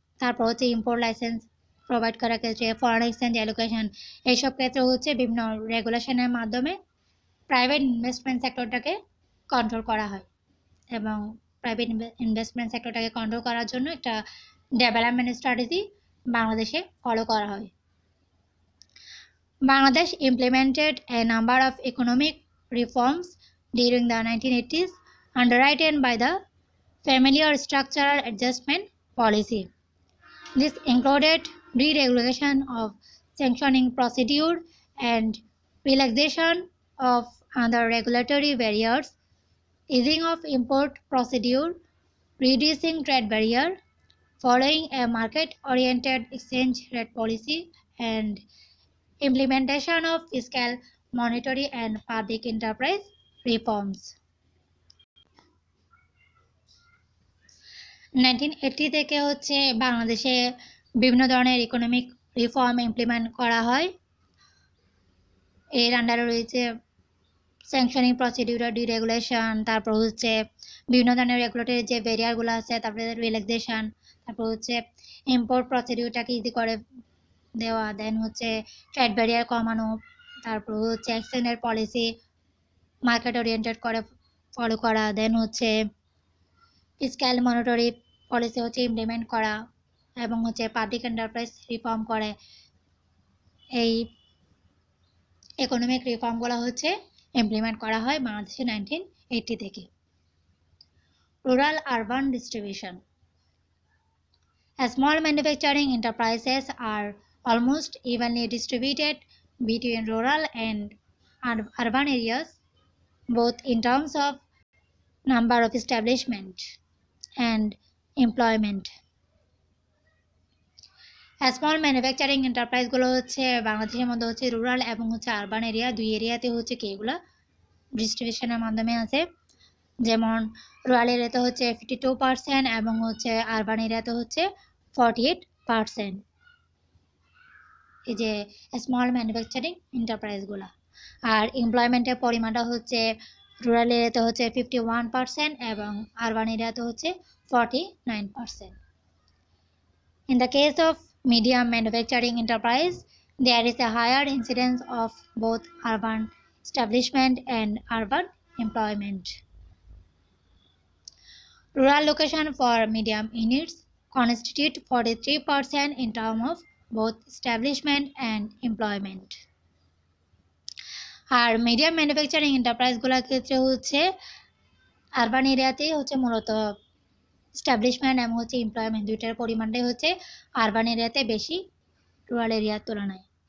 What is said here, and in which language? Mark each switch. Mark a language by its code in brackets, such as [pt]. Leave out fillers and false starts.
[bn] তারপর হচ্ছে import licence provide করার ক্ষেত্রে, ফরেন এক্সচেঞ্জ অ্যালোকেশন, এইসব ক্ষেত্রে হচ্ছে বিভিন্ন রেগুলেশনের মাধ্যমে প্রাইভেট ইনভেস্টমেন্ট সেক্টরটাকে কন্ট্রোল করা হয়। এবং প্রাইভেট ইনভেস্টমেন্ট সেক্টরটাকে কন্ট্রোল করার জন্য একটা ডেভেলপমেন্ট স্ট্র্যাটেজি বাংলাদেশে ফলো করা হয়। [en] Bangladesh implemented a number of economic reforms during the 1980s, underwritten by the Familiar Structural Adjustment Policy. This included deregulation of sanctioning procedure and relaxation of other regulatory barriers, easing of import procedure, reducing trade barrier, following a market-oriented exchange rate policy, and implementation of fiscal, monetary, and public enterprise reforms. [bn] 1980 থেকে হচ্ছে বাংলাদেশে বিভিন্ন ধরনের economic reform implement করা হয়। এর আন্ডারে রয়েছে স্যাংশনিং প্রসিডিউর, ডিরেগুলেশন, তারপর হচ্ছে বিভিন্ন ধরনের রেগুলেটরি যে ব্যারিয়ারগুলো আছে, তারপরে রিল্যাক্সেশন, তারপর হচ্ছে ইম্পোর্ট প্রসিডিউরটাকে ইজি করে দেওয়া, দেন হচ্ছে ট্রেড ব্যারিয়ার কমানো, তারপর হচ্ছে এক্সচেঞ্জের পলিসি মার্কেট ওরিয়েন্টেড করে ফলো করা, দেন হচ্ছে ফিসক্যাল মনিটরি পলিসি হচ্ছে ইমপ্লিমেন্ট করা, এবং হচ্ছে পাবলিক এন্টারপ্রাইজ রিফর্ম করে। এই ইকোনমিক রিফর্মগুলো হচ্ছে ইমপ্লিমেন্ট করা হয় বাংলাদেশে 1980 থেকে। Rural urban distribution. [en] Small manufacturing enterprises are almost evenly distributed between rural and urban areas, both in terms of number of establishment and employment. [bn] Small manufacturing এন্টারপ্রাইজগুলো হচ্ছে বাংলাদেশের মধ্যে হচ্ছে রুরাল এবং হচ্ছে আরবান এরিয়া, দুই এরিয়াতে হচ্ছে কি এগুলো ডিস্ট্রিবিউশনের মাধ্যমে আছে। যেমন রুরাল এরিয়াতে হচ্ছে 52% এবং হচ্ছে আরবান এরিয়াতে হচ্ছে 48%। এই যে স্মল ম্যানুফ্যাকচারিং এন্টারপ্রাইজগুলো। আর এমপ্লয়মেন্টের পরিমাণটা হচ্ছে রুরাল এরিয়াতে হচ্ছে 51% এবং আরবান এরিয়াতে হচ্ছে 49%। [en] In the case of medium manufacturing enterprise, there is a higher incidence of both urban establishment and urban employment. Rural location for medium units constitute 43% in terms of both establishment and employment. [bn] আর medium manufacturing এন্টারপ্রাইজগুলোর ক্ষেত্রে হচ্ছে urban এরিয়াতেই হচ্ছে মূলত establishment এবং হচ্ছে employment দুইটার পরিমাণটাই হচ্ছে urban এরিয়াতে বেশি রুরাল এরিয়ার তুলনায়।